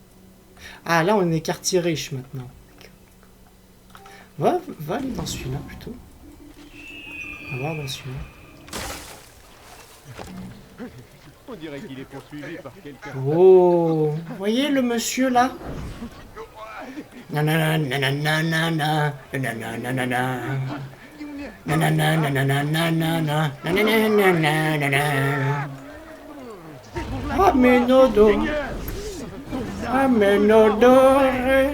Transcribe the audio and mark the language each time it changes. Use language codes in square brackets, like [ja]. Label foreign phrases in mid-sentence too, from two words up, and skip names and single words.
[fr] Ah là on est quartier riche maintenant. Va aller dans celui-là plutôt. On va voir dans celui-là. On dirait qu'il est poursuivi par quelqu'un. Oh, vous voyez le monsieur là? Nanana, nanana, nanana, nanana, nanana. Nanana, nanana, nanana, nanana, nanana. Amenodo. Amenodore.